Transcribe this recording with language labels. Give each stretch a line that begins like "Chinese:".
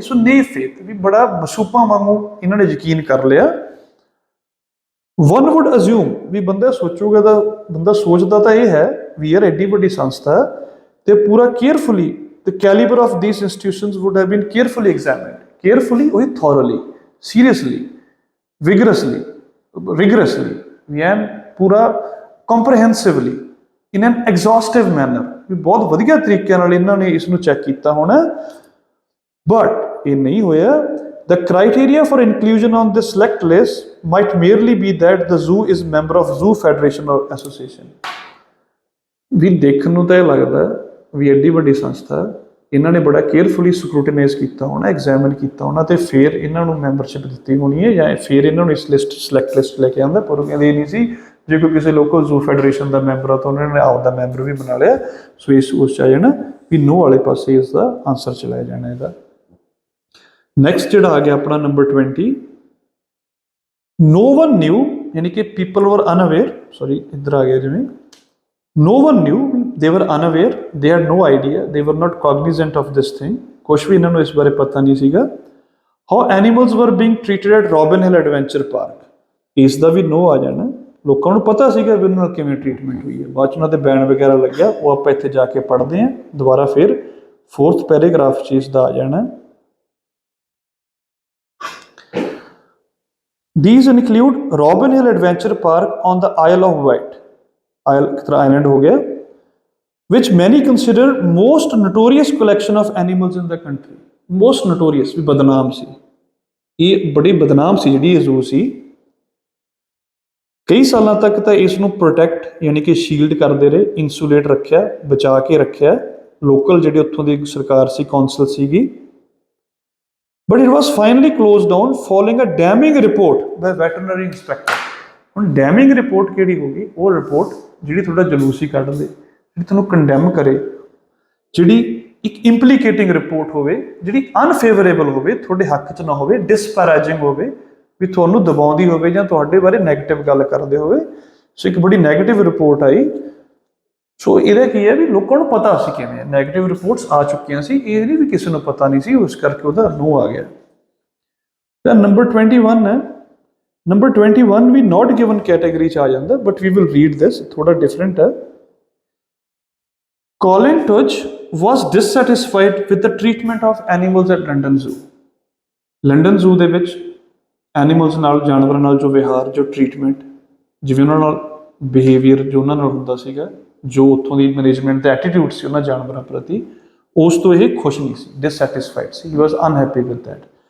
Punjabi: ਸੋ ਨੇਵ faith ਵੀ ਬੜਾ ਮਸੂਪਾਂ ਵਾਂਗੂ ਇਹਨਾਂ ਨੇ ਯਕੀਨ ਕਰ ਲਿਆ. ਵਨ ਵੁੱਡ ਅਜ਼ਿਊਮ ਵੀ ਬੰਦਾ ਸੋਚੂਗਾ, ਤਾਂ ਬੰਦਾ ਸੋਚਦਾ ਤਾਂ ਇਹ ਹੈ ਵੀ ਯਾਰ ਐਡੀ ਵੱਡੀ ਸੰਸਥਾ ਤੇ ਪੂਰਾ carefully
English: the caliber of these institutions would have been carefully examined. Carefully, ਉਹੀ thoroughly, seriously, vigorously, rigorously, and ਪੂਰਾ comprehensively, in an exhaustive manner.
Punjabi: ਵੀ ਬਹੁਤ ਵਧੀਆ ਤਰੀਕੇ ਨਾਲ ਇਹਨਾਂ ਨੇ ਇਸ ਨੂੰ ਚੈੱਕ ਕੀਤਾ ਹੋਣਾ. ਬਟ ਇਹ ਨਹੀਂ ਹੋਇਆ.
English: The criteria for inclusion on this select list might merely be that the zoo is member of Zoo Federation or Association.
Punjabi: ਵੀ ਦੇਖਣ ਨੂੰ ਤਾਂ ਇਹ ਲੱਗਦਾ ਵੀ ਐਡੀ ਵੱਡੀ ਸੰਸਥਾ, ਇਹਨਾਂ ਨੇ ਬੜਾ ਕੇਅਰਫੁਲੀ ਸਕਰੂਟਨਾਈਜ਼ ਕੀਤਾ ਹੋਣਾ, ਐਗਜ਼ਾਮਿਨ ਕੀਤਾ ਹੋਣਾ, ਤੇ ਫਿਰ ਇਹਨਾਂ ਨੂੰ ਮੈਂਬਰਸ਼ਿਪ ਦਿੱਤੀ ਹੋਣੀ ਹੈ, ਜਾਂ ਫਿਰ ਇਹਨਾਂ ਨੂੰ ਇਸ ਲਿਸਟ ਸਿਲੈਕਟ ਲਿਸਟ ਲੈ ਕੇ ਆਉਂਦਾ. ਪਰ ਉਹ ਕਹਿੰਦੇ ਇਹ ਨਹੀਂ ਸੀ ਜੇ ਕੋਈ ਕਿਸੇ ਲੋਕਲ ਜ਼ੂ ਫੈਡਰੇਸ਼ਨ ਦਾ ਮੈਂਬਰ ਆ ਤਾਂ ਉਹਨਾਂ ਨੇ ਆਪਦਾ ਮੈਂਬਰ ਵੀ ਬਣਾ ਲਿਆ. ਸੋ ਇਸ ਉਸ 'ਚ ਆ ਜਾਣਾ ਵੀ ਨੋ ਵਾਲੇ ਪਾਸੇ ਇਸ ਦਾ ਆਨਸਰ ਚਲਾਇਆ ਜਾਣਾ ਇਹਦਾ. ਨੈਕਸਟ ਜਿਹੜਾ ਆ ਗਿਆ ਆਪਣਾ ਨੰਬਰ 20,
English: no one new,
Hindi: यानी कि
English: people were unaware,
Hindi: सॉरी इधर आ गया जिमें,
English: no one knew, they were unaware, they had no idea, they were not cognizant of this thing,
Hindi: कुछ भी इन्होंने इस बारे पता नहीं सीगा।
English: how animals were being treated at Robin Hill Adventure Park,
Punjabi: ਇਸ ਦਾ ਵੀ ਨੋ ਆ ਜਾਣਾ। ਲੋਕਾਂ ਨੂੰ ਪਤਾ ਸੀਗਾ ਵੀ ਉਹਨਾਂ ਨਾਲ ਕਿਵੇਂ ਟ੍ਰੀਟਮੈਂਟ ਹੋਈ ਹੈ, ਬਾਅਦ 'ਚ ਉਹਨਾਂ ਦੇ ਬੈਨ ਵਗੈਰਾ ਲੱਗਿਆ, ਉਹ ਆਪਾਂ ਇੱਥੇ ਜਾ ਕੇ ਪੜ੍ਹਦੇ ਹਾਂ ਦੁਬਾਰਾ ਫਿਰ 4th ਪੈਰਾਗ੍ਰਾਫ 'ਚ ਇਸ ਦਾ ਆ ਜਾਣਾ।
English: These include Robin Hill Adventure Park on the Isle of Wight, island
Hindi: हो गया,
English: which many consider most notorious collection of animals in the country, most notorious
Hindi: भी बदनाम सी, ये बड़ी बदनाम सी
Punjabi: ਜਿਹੜੀ ਇਹ zoo ਸੀ। ਕਈ ਸਾਲਾਂ ਤੱਕ ਤਾਂ ਇਸ ਨੂੰ ਪ੍ਰੋਟੈਕਟ ਯਾਨੀ ਕਿ ਸ਼ੀਲਡ ਕਰਦੇ ਰਹੇ, ਇਨਸੂਲੇਟ ਰੱਖਿਆ, ਬਚਾ ਕੇ ਰੱਖਿਆ ਲੋਕਲ ਜਿਹੜੇ ਉੱਥੋਂ ਦੀ ਸਰਕਾਰ ਸੀ, ਕੌਂਸਲ ਸੀਗੀ।
English: But it was finally close down following a damning report by veterinary inspector.
Punjabi: ਹੁਣ ਡੈਮਿੰਗ ਰਿਪੋਰਟ ਕਿਹੜੀ ਹੋ ਗਈ? ਉਹ ਰਿਪੋਰਟ ਜਿਹੜੀ ਤੁਹਾਡਾ ਜਲੂਸ ਹੀ ਕੱਢ ਦੇ, ਜਿਹੜੀ ਤੁਹਾਨੂੰ ਕੰਡੈਮ ਕਰੇ, ਜਿਹੜੀ ਇੱਕ ਇੰਪਲੀਕੇਟਿੰਗ ਰਿਪੋਰਟ ਹੋਵੇ, ਜਿਹੜੀ ਅਨਫੇਵਰੇਬਲ ਹੋਵੇ, ਤੁਹਾਡੇ ਹੱਕ 'ਚ ਨਾ ਹੋਵੇ, ਡਿਸਪੈਰਾਜਿੰਗ ਹੋਵੇ, ਵੀ ਤੁਹਾਨੂੰ ਦਬਾਉਂਦੀ ਹੋਵੇ ਜਾਂ ਤੁਹਾਡੇ ਬਾਰੇ ਨੈਗੇਟਿਵ ਗੱਲ ਕਰਦੇ ਹੋਵੇ। ਸੋ ਇੱਕ ਬੜੀ ਨੈਗੇਟਿਵ ਰਿਪੋਰਟ ਆਈ। ਸੋ ਇਹਦਾ ਕੀ ਹੈ ਵੀ ਲੋਕਾਂ ਨੂੰ ਪਤਾ ਸੀ ਕਿਵੇਂ ਨੈਗੇਟਿਵ ਰਿਪੋਰਟਸ ਆ ਚੁੱਕੀਆਂ ਸੀ, ਇਹ ਨਹੀਂ ਵੀ ਕਿਸੇ ਨੂੰ ਪਤਾ ਨਹੀਂ ਸੀ, ਉਸ ਕਰਕੇ ਉਹਦਾ ਨੋ ਆ ਗਿਆ। ਤਾਂ ਨੰਬਰ 21 ਹੈ, ਨੰਬਰ 21 ਵੀ ਨੋਟ ਗਿਵਨ ਕੈਟੇਗਰੀ 'ਚ ਆ ਜਾਂਦਾ,
English: but we will read this,
Punjabi: ਥੋੜਾ ਡਿਫਰੈਂਟ ਹੈ।
English: Colin Tudge was dissatisfied with the treatment of animals at London Zoo.
Punjabi: London zoo ਦੇ ਵਿੱਚ ਐਨੀਮਲਸ ਨਾਲ, ਜਾਨਵਰਾਂ ਨਾਲ ਜੋ ਵਿਹਾਰ, ਜੋ ਟਰੀਟਮੈਂਟ, ਜਿਵੇਂ ਉਹਨਾਂ ਨਾਲ ਬਿਹੇਵੀਅਰ ਜੋ ਉਹਨਾਂ ਨਾਲ ਹੁੰਦਾ ਸੀਗਾ, ਜੋ ਉੱਥੋਂ ਦੀ ਮੈਨੇਜਮੈਂਟ ਦਾ ਐਟੀਟਿਊਡ ਸੀ ਉਹਨਾਂ ਜਾਨਵਰਾਂ ਪ੍ਰਤੀ, ਉਸ ਤੋਂ ਇਹ ਖੁਸ਼ ਨਹੀਂ ਸੀ, dissatisfied ਸੀ,
English: He was unhappy with that.